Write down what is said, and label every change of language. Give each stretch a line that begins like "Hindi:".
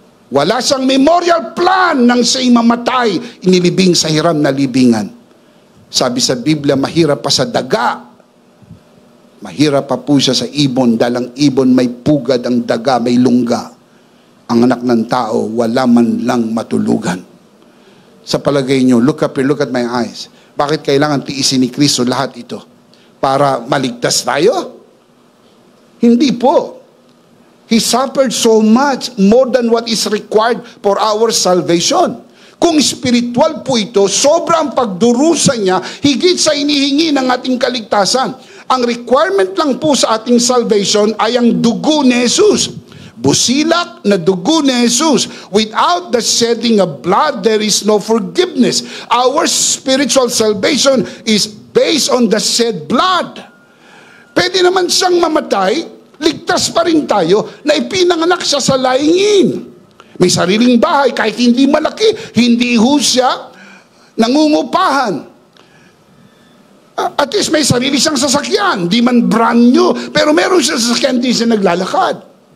Filipino: Wala siyang memorial plan nang siya'y mamatay, inilibing sa hiram na libingan. Sabi sa Biblia, mahirap pa sa daga. Mahirap pa po siya sa ibon, dahil ang ibon may pugad, ang daga may lungga. Ang anak ng tao, wala man lang matulugan. Sa palagay nyo,
English: look up here, look at my eyes.
Filipino: Bakit kailangan tiisin ni Kristo lahat ito? Para maligtas tayo? Hindi po.
English: He suffered so much, more than what is required for our salvation.
Filipino: Kung spiritual po ito, sobrang pagdurusa niya, higit sa inihingi ng ating kaligtasan. Ang requirement lang po sa ating salvation ay ang dugo ni Jesus. Busilak na dugo ni Jesus.
English: Without the shedding of blood, there is no forgiveness. Our spiritual salvation is based on the shed blood.
Filipino: Pwede naman siyang mamatay, ligtas pa rin tayo, na ipinanganak siya sa laingin. May sariling bahay, kahit hindi malaki, hindi ho siya nangungupahan. At least may sarili siyang sasakyan, di man brand new, pero meron siya sasakyan, di siya naglalakad.